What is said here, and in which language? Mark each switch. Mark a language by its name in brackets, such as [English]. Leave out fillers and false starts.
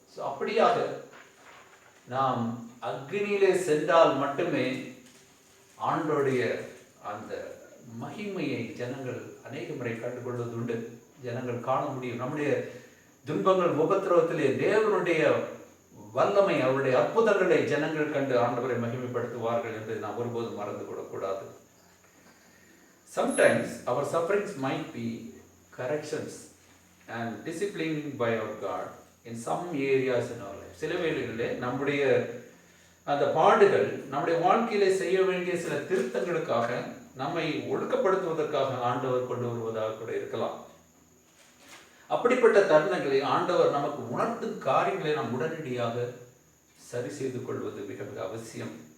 [Tamil] So அப்படியாக நாம் அக்னியிலே சென்றால் மட்டுமே ஆண்டோடைய அந்த மகிமையை ஜனங்கள் அநேக முறை கண்டுகொள்வது உண்டு. ஜனங்கள் காண முடியும். நம்முடைய துன்பங்கள் உபத்திரவத்திலே தேவனுடைய வல்லமை, அவருடைய அற்புதங்களை ஜனங்கள் கண்டு ஆண்டவரை மகிமைப்படுத்துவார்கள் என்பதை நாம் ஒருபோதும் மறந்து கொள்ளக்கூடாது. [English] Sometimes our sufferings might be corrections and disciplining by our God in some areas in our life. [Tamil] சில வேளைகளிலே நம்முடைய அந்த பாடுகள் நம்முடைய வாழ்க்கையிலே செய்ய வேண்டிய சில திருத்தங்களுக்காக, நம்மை ஒழுக்கப்படுத்துவதற்காக ஆண்டவர் கொண்டு வருவதாக கூட இருக்கலாம். அப்படிப்பட்ட தருணங்களை ஆண்டவர் நமக்கு உணர்த்தும் காரியங்களை நாம் உடனடியாக சரி செய்து கொள்வது மிக மிக அவசியம்.